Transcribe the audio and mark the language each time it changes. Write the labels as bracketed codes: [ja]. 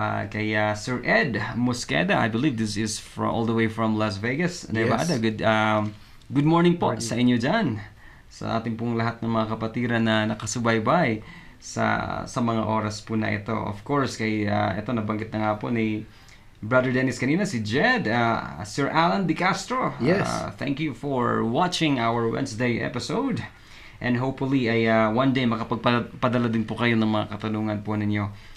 [en] Kay Sir Ed Mosqueda, I believe this is all the way from Las Vegas, Nevada. [tl] Good morning po sa inyo dyan. Sa ating pong lahat ng mga kapatiran na nakasubaybay sa mga oras po na ito. Of course, kay ito nabanggit na nga po ni Brother Dennis kanina, si Jed, Sir Alan Di Castro. [en] Yes. Thank you for watching our Wednesday episode. And hopefully [tl] ay one day makapagpadala din po kayo ng mga katanungan po ninyo.